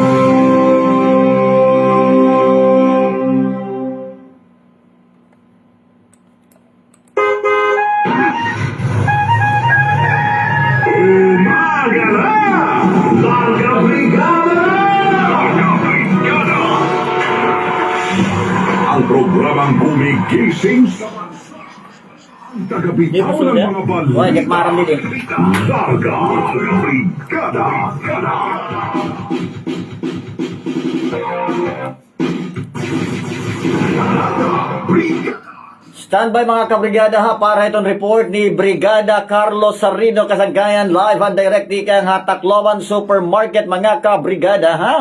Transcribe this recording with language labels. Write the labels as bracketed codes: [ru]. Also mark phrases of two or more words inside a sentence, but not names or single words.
[tl] Umaga na! Larga Brigada! Larga Brigada! Ang programang gumigising sa bansa. Ang tagabitaw ng mga balita. Hoy, nagmarang din eh. Larga Brigada! Brigada! Standby mga kabrigada ha para itong report ni Brigada Carlos Sarino Kasangkayan [en] live and direct [tl] di kang Hatakloban Supermarket mga kabrigada ha.